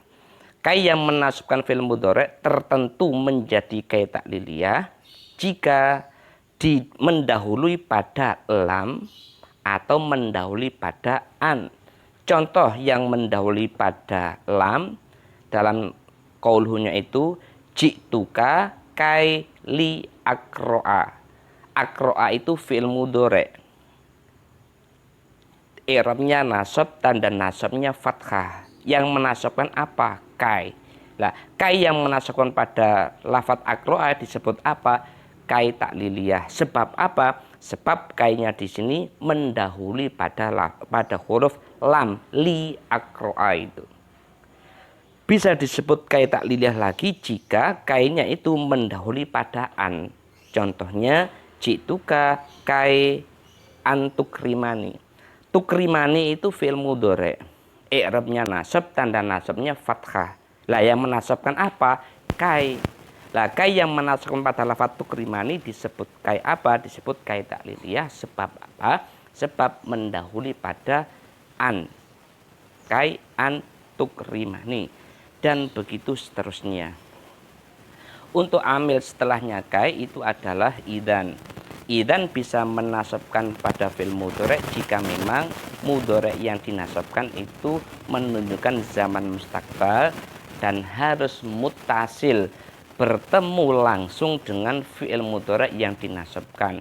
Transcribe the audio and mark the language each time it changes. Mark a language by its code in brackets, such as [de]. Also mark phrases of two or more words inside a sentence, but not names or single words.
[id] Kai yang menasabkan [ar] فعل مضارع [id] tertentu menjadi [ar] كي تعليلية [id] jika mendahului pada lam atau mendahului pada an. Contoh yang mendahului pada lam dalam qaulunya itu [ar] جئتك كي لأقرأ. [id] Akroa itu [ar] فعل مضارع. [id] I'rabnya nasab, tanda nasabnya fathah. Yang menasabkan apa? Kai. Nah, kai yang menasabkan pada lafadz akroa disebut apa? [ar] كي تعليلية. [id] Sebab apa? Sebab kainya di sini mendahului pada huruf lam [ar] لأقرأ [id] itu. Bisa disebut [ar] كي تعليلية [id] lagi jika kainya itu mendahului pada an. Contohnya [ar] جئتك كي أن تكرمني. [id] Tukrimani itu [ar] فعل مضارع. [id] I'rabnya nasab, tanda nasabnya fathah. Lah yang menasabkan apa? Kai. Lah kai yang menasabkan pada lafadz tukrimani disebut kai apa? Disebut [ar] كي تعليلية. [id] Sebab apa? Sebab mendahului pada an. [ar] كي أن تكرمني. [id] Dan begitu seterusnya. Untuk amil setelahnya kai itu adalah idan. Idan bisa menasabkan pada [ar] فعل مضارع [id] jika memang mudhari yang dinasabkan itu menunjukkan [ar] زمان مستقبل [id] dan harus muttasil, bertemu langsung dengan [ar] فعل مضارع [id] yang dinasabkan.